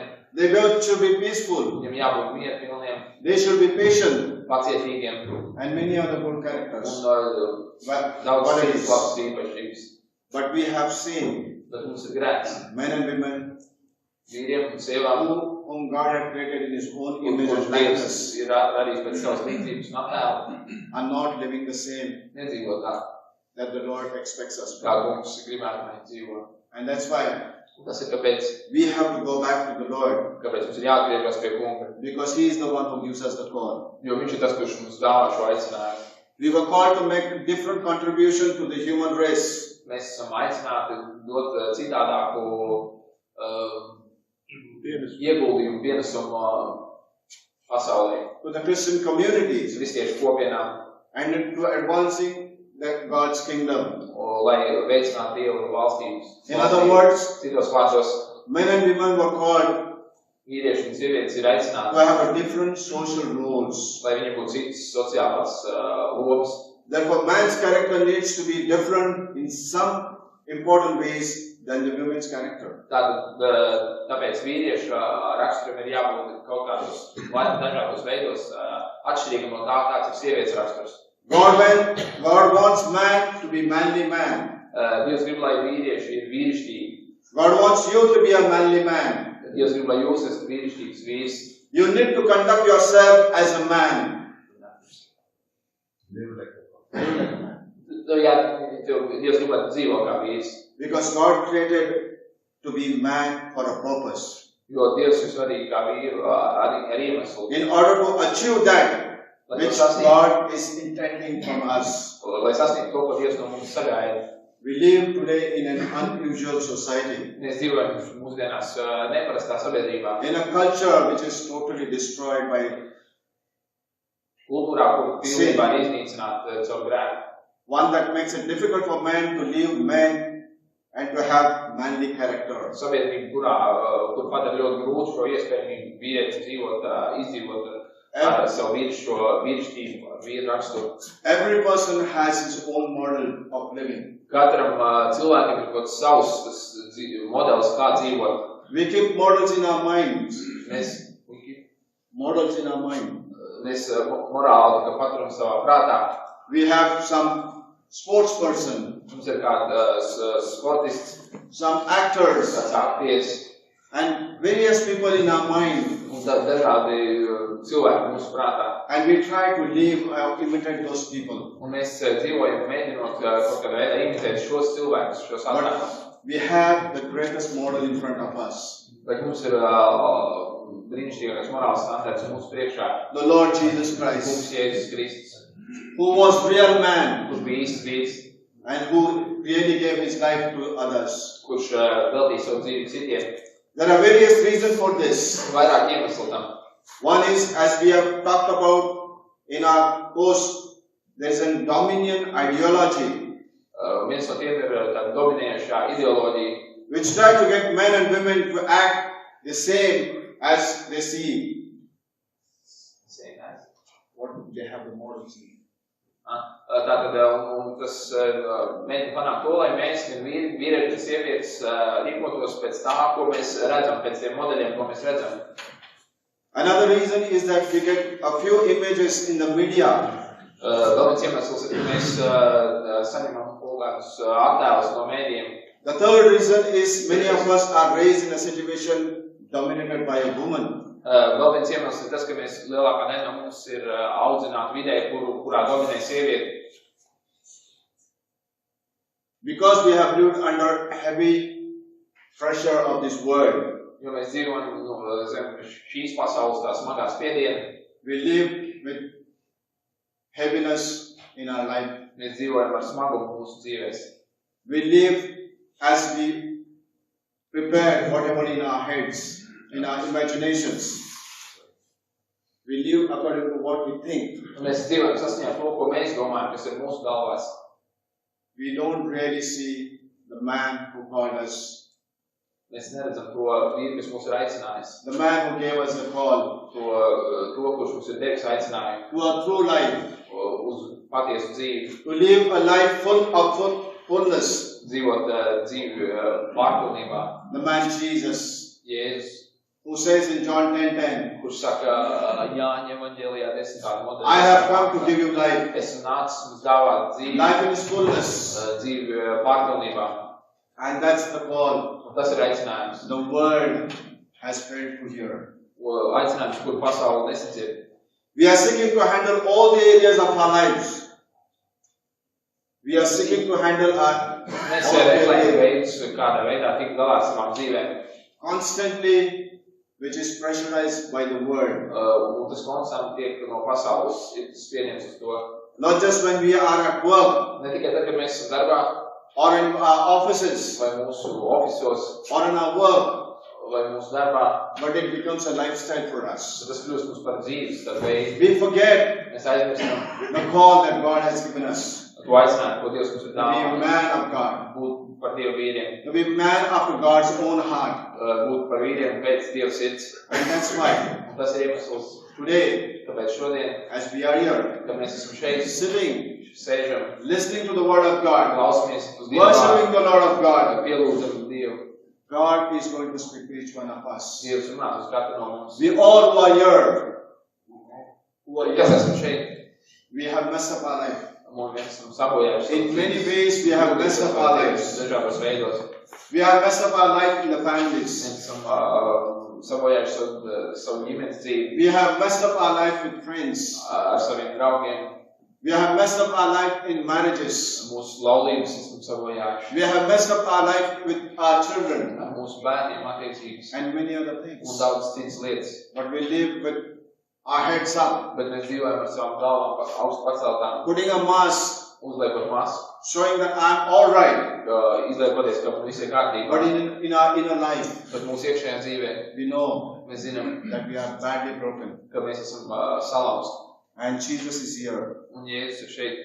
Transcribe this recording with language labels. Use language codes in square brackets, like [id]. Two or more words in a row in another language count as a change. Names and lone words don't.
[en] They both should be peaceful. [lv] viņiem jābūt mierpilniem, [en] They should be patient. [lv] pacietīgiem [en] And many other good [lv] un [en] characters. [lv] daudz [en] But it [lv] citas [en] is. [lv] labas īpašības. [en] But we have seen [lv] Bet mums ir grēks. [en] men and women [lv] Vīriem un sievām, [en] whom God had created in His own image [lv] kurš [en] and [lv] Dievs [en] likeness [lv] ir radījis pēc savas līdzības un attēla, [en] are not living the same [lv] nedzīvo tā, [en] that the Lord expects us [lv] kā [en] to. [lv] Kungs gribētu, lai viņi dzīvo. [en] And that's why [lv] Tas ir kāpēc [en] we have to go back to the Lord, [lv] mums ir jāatgriežas pie Kunga, [en] because He is the one who gives us the call. [lv] jo viņš ir tas, kurš mums dāvā šo aicinājumu. [en] We were called to make a different contribution to the human race. [lv] Mēs esam aicināti dot citādāku ieguldījumu, pienesumu pasaulē, [en] To the Christian communities, [lv] kristiešu kopienām, [en] and to advancing God's kingdom. [lv] lai veicinātu Dievu valstības. [en] In other words, [lv] Citos vārdos, [en] men and women were called [lv] vīrieši un sievietes ir [en] to [lv] aicināti, [en] have a different social roles. [lv] lai viņi būtu citas sociālās lomas. [en] Therefore, man's character needs to be different in some important ways than the women's character. [lv] Tāpēc vīriešu raksturam ir jābūt kaut kādos dažādos veidos atšķirīgam no tā, kāds ir sievietes raksturs. [en] God wants man to be manly man. [lv] Dievs grib, lai vīrieši ir vīrišķīgi. [en] God wants you to be a manly man. [lv] Dievs grib, lai jūs esat vīrišķīgs vīrs. [en] You need to conduct yourself as a man. [lv] Dievs grib, lai tu dzīvo kā vīrs. [en] Because God created to be man for a purpose. [lv] Jo Dievs jūs radīja kā vīru ar iemeslu. [en] In order to achieve that, which God is intending from us. [lv] Lai sasniegtu to, ko Dievs no mums sagaida. [en] We live today in an unusual society. [lv] Mēs dzīvojam mūsdienās neparastā sabiedrībā. [en] In a culture which is totally destroyed by [lv] kultūrā, kur pilnībā ir iznīcināta caur grēku. [en] One that makes it difficult for men to live men and to have manly character. [lv] Sabiedrība, kur padara ļoti grūti šo iespējamību vīrietim dzīvot, izdzīvot savu vīrišķību, vīru raksturu. [en] Every person has his own model of living. [lv] Katram cilvēkiem ir kaut savs modelis, kā dzīvot. [en] We keep models in our minds. Models in our mind. [lv] Mēs morāli paturam savā prātā. [en] We have some sports person. [lv] Mums ir kāds sportists. [en] Some actors. [lv] Kāds aktieris. [en] And various people in our mind. [lv] Un dažādi cilvēki mūsu prātā. [en] And we try to live or imitate those people. [lv] Un mēs dzīvojam, mēģinot kaut kādā veidā imitēt šos cilvēkus, šos attēlus. [en] We have the greatest model in front of us. [lv] Bet mums ir brīnišķīgākais morāls standarts mūsu priekšā. [en] The Lord Jesus Christ. [lv] Kungs Jēzus Kristus. [en] Who was real man. [lv] Kurš bija īsts vīrs. [en] And who really gave his life to others. [lv] Kurš veltīja savu dzīvi citiem. [en] There are various reasons for this. [lv] Vairāk iemeslu tam. [en] One is, as we have talked about in our course, there is a dominion ideology. [lv] Viens no tiem ir tāda dominējošā ideoloģija, [en] which try to get men and women to act the same as they see. Same as? What they have the model see. [lv] Tātad, un tas mēģina panākt to, lai mēs, vīrieši un sievietes, rīkotos pēc tā, ko mēs redzam, pēc tiem modeļiem, ko mēs redzam. [en] Another reason is that we get a few images in the media. [lv] Vēl viens iemesls ir, ka mēs saņemam kaut kādus attēlus no mēdījiem. [en] The third reason is many of us are raised in a situation dominated by a woman. [lv] Vēl viens iemesls ir tas, ka mēs lielākā daļa no mums ir audzināti vidē, kurā dominē sievieti. [en] Because we have lived under heavy pressure of this world. [lv] Jo mēs dzīvojam zem šīs pasaules tā smagā spiediena. [en] We live with heaviness in our life. [lv] Mēs dzīvojam ar smagumu mūsu dzīvēs. [en] We live as we prepare whatever in our heads, in our imaginations. We live according to what we think. [lv] Mēs dzīvojam saskaņā to, ko mēs domājam, kas ir mūsu galvās. [en] We don't really see the man who called us. [lv] Mēs neredzam to vīru, kas mūs ir aicinājis. [en] The man who gave us the call. [lv] To kurš mums ir devis aicinājumu. [en] To a true life. [lv] Uz patiesu dzīvi. [en] To live a life full of fullness. [lv] Dzīvot dzīvi pārpilnībā. [en] The man Jesus. [lv] Jēzus. [en] Who says in John 10:10. [lv] Kurš saka Jāņa evaņģēlijā 10. nodaļā. [en] I have come to give you life. [lv] Esmu nācis mums dāvāt dzīvi. [en] Life in its fullness. [lv] Dzīvi pārpilnībā. [en] And that's the call. [lv] Tas ir aicinājums. [en] The world has failed to hear. [lv] Aicinājums, kur pasaule nesadzird. [en] We are seeking to handle all the areas of our lives. We are seeking to handle our [lv] Mēs meklējam veidus, kādā veidā tikt galā ar savām dzīvēm. [en] Constantly, which is pressurized by the world. [lv] Un tas konstanti tiek no pasaules spiediens uz to. [en] Not just when we are at work. [lv] Ne tikai tad, kad mēs esam darbā. [en] Or in our offices. [lv] Vai mūsu ofisos. [en] Or in our work. [lv] Vai mūsu darbā. [en] But it becomes a lifestyle for us. [lv] Tas kļūst mums par dzīves veidu. [en] We forget [lv] Mēs aizmirstam [en] the call that God has given us. [lv] To aicinājumu, ko Dievs mums ir [en] To be a [lv] dāvājis. [en] man of God. [lv] Būt par Dievu vīriem. [en] To be a man after God's own heart. [lv] Būt par vīriem pēc Dieva sirds. [en] And that's why [lv] Un tas ir iemesls. [en] today, [lv] Tāpēc šodien, [en] as we are here, [lv] kad mēs esam šeit, [en] sitting, [lv] sēžam, [en] listening to the word of God, [lv] klausamies uz Dievu [en] worshiping [lv] vārdu, [en] the Lord of God, [lv] pielūdzam Dievu. [en] God is going to speak to each one of us. [lv] Dievs runās uz katru no mums. [en] We all who are here, [lv] Kas esam šeit? [en] we have messed up our life. [lv] Un mēs esam sabojājuši. [en] In many ways, we have messed up our lives. [lv] Dažādos veidos. [en] We have messed up our life in the families. [lv] Mēs esam sabojājuši savu ģimenes dzīvi. [en] We have messed up our life with friends. [lv] Ar saviem draugiem. [en] We have messed up our life in marriages. [lv] Mūsu laulības esam sabojājuši. [en] We have messed up our life with our children. [lv] Ar mūsu bērniem attiecības. [en] And many other [lv] Un [en] things. [lv] daudz citas lietas. [en] But we live with our heads up, [lv] Bet mēs dzīvojam ar savām galvām augstu paceltām. [en] putting a mask, [lv] Uzliekot masku. [en] showing that I'm all right. [lv] Izliekoties, ka viss ir kārtībā. [en] But in our inner life, [lv] Bet mūsu iekšējā dzīvē [en] we know [lv] mēs zinām, [en] that we are badly broken. [lv] ka mēs esam salauzti. [en] And Jesus is here, [lv] Un Jēzus ir šeit,